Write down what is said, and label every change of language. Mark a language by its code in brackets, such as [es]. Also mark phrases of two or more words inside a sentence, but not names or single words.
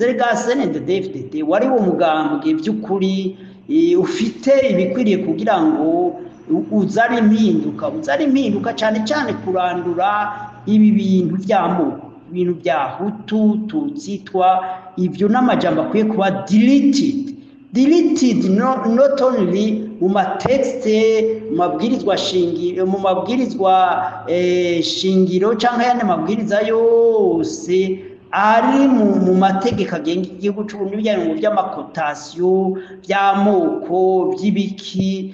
[rn] Rega CNDD-FDD wari wo mugambwe by'ukuri ufite ibikwiriye kugira ngo uzane impinduka cyane cyane kurandura ibi bintu by'amoko, ibintu bya Hutu, Tutsi, Twa, ibyo n'amajambo akwiye kuba [en] deleted not only [rn] mu matexte, mu mabwirizwa shingiro cyangwa yane mabwiriza yose ari mu mategeko agenga igihugu cy'u Burundi, bijyanye by'amakotasiyo, by'amoko, by'ibiki.